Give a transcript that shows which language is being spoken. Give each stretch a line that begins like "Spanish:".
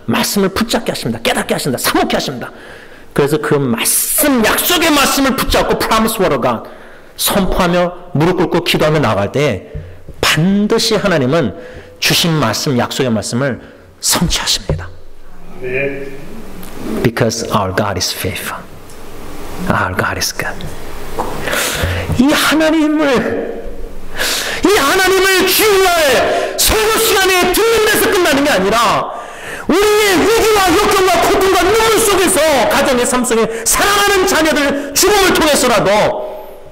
Korean: 말씀을 붙잡게 하십니다. 깨닫게 하십니다. 사모케 하십니다. 그래서 그 말씀, 약속의 말씀을 붙잡고
English: Promise Word of God
Korean: 선포하며 무릎 꿇고 기도하며 나아갈 때 반드시 하나님은 주신 말씀, 약속의 말씀을 성취하십니다.
English: Because our God is faithful. Our God is good.
Korean: 이 하나님을 주일날 설교 시간에 듣는 데서 끝나는 게 아니라 우리의 위기와 역경과 고통과 눈물 속에서 가정의 삶 속에 사랑하는 자녀들 죽음을 통해서라도